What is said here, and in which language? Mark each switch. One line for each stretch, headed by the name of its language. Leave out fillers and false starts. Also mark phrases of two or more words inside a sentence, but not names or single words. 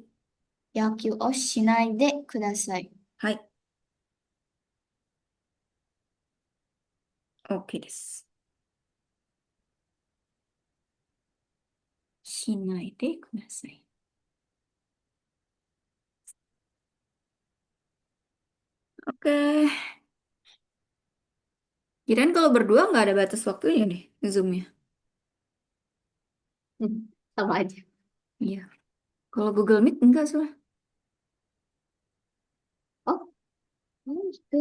Japanese: 野球をしないでください。はい。OK です。しないでください。Oke.
Indonesian: Kirain kalau berdua nggak ada batas waktunya nih, Zoom-nya. Sama aja. Iya. Kalau Google Meet enggak soalnya. Oh, gitu.